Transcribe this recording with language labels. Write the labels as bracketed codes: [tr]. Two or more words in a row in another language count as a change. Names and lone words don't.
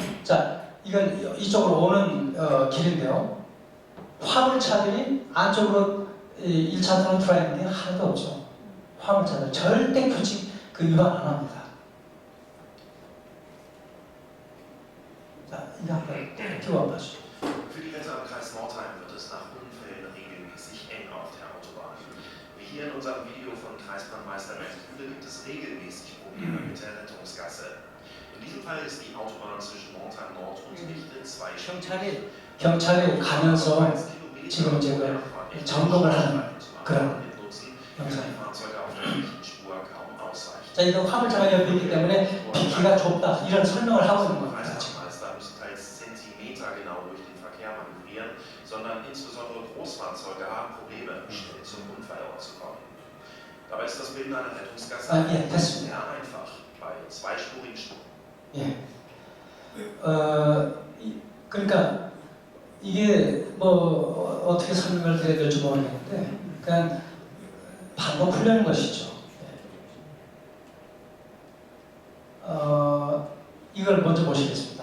[ko] 자, 이건 이쪽으로 오는 길인데요. 화물차들이 안쪽으로 1차선으로 들어있는 게 하나도 없죠. 화물차들 절대 규칙 위반 안 합니다. 자, 이거 한번 띄워봐주죠. [de] Für die Wetter im Kreis Nordheim wird es nach Unfällen regelmäßig eng auf der Autobahn. Wie hier in unserem Video von Kreisbahnmeister Ralf Kühle gibt es regelmäßig Probleme mit der Rettungsgasse. In diesem Fall ist die Autobahn zwischen Nordheim Nord und Lichte zwei [ko] 경찰이 가면서 지금 이제 점검을 하는 그런 영상입니다. 자, 이거 화물차가 옆에 있기 때문에 비키가 좁다 이런 설명을 하고 있는 겁니다. [de] sondern insbesondere Großfahrzeuge haben Probleme, schnell zum Unfallort zu kommen. Dabei ist das Bilden einer Rettungsgasse sehr einfach bei zweispurigen Spuren. [ko] 예. 그러니까 이게 뭐 어떻게 설명을 드려야 될지 모르겠는데 그냥 반복 훈련인 것이죠. 이걸 먼저 보시겠습니다.